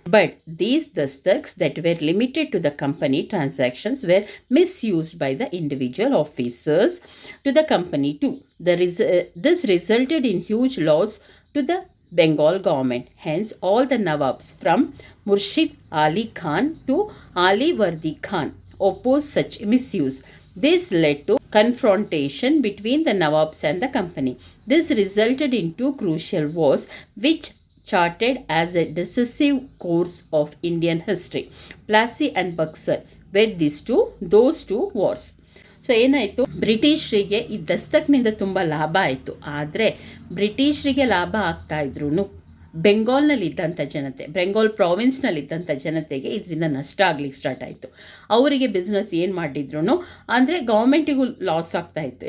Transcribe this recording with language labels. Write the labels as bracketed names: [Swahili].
[English] But these dastaks that were limited to the company transactions were misused by the individual officers to the company too. This resulted in huge loss to the Bengal government. Hence, all the Nawabs from Murshid Ali Khan to Ali Vardi Khan opposed such misuse. This led to confrontation between the Nawabs and the company. This resulted in 2 crucial wars which charted as a decisive course of Indian history. Plassey and Buxar were those two wars. [Kannada] So ಏನಾಯಿತು, ಬ್ರಿಟಿಷರಿಗೆ ಈ ದಸ್ತಕ್ನಿಂದ ತುಂಬ ಲಾಭ ಆಯಿತು. ಆದರೆ ಬ್ರಿಟಿಷರಿಗೆ ಲಾಭ ಆಗ್ತಾ ಇದ್ರೂ ಬೆಂಗಾಲ್ನಲ್ಲಿದ್ದಂಥ ಜನತೆ, ಬೆಂಗಾಲ್ ಪ್ರಾವಿನ್ಸ್ನಲ್ಲಿದ್ದಂಥ ಜನತೆಗೆ ಇದರಿಂದ ನಷ್ಟ ಆಗ್ಲಿಕ್ಕೆ ಸ್ಟಾರ್ಟ್ ಆಯಿತು. ಅವರಿಗೆ ಬಿಸ್ನೆಸ್ ಏನು ಮಾಡಿದ್ರು ಅಂದರೆ ಗೌರ್ಮೆಂಟಿಗೂ ಲಾಸ್ ಆಗ್ತಾ ಇತ್ತು.